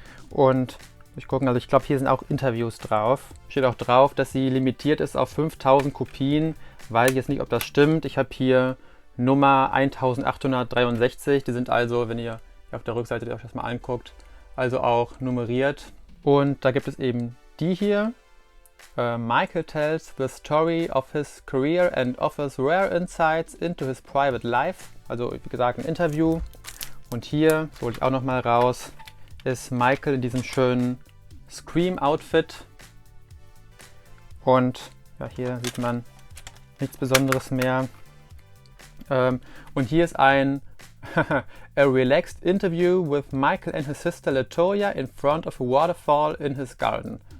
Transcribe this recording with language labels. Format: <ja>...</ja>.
<de>Und ich gucke, also ich glaube, hier sind auch Interviews drauf. Steht auch drauf, dass sie limitiert ist auf 5000 Kopien. Weiß ich jetzt nicht, ob das stimmt. Ich habe hier Nummer 1863. Die sind also, wenn ihr auf der Rückseite euch das mal anguckt, also auch nummeriert. Und da gibt es eben die hier.</de> <en>Michael tells the story of his career and offers rare insights into his private life.</en> <de>Also wie gesagt ein Interview. Und hier, das hole ich auch nochmal raus, ist Michael in diesem schönen Scream-Outfit. Und ja, hier sieht man nichts Besonderes mehr. Und hier ist ein</de> <en>a relaxed interview with Michael and his sister Latoya in front of a waterfall in his garden.</en>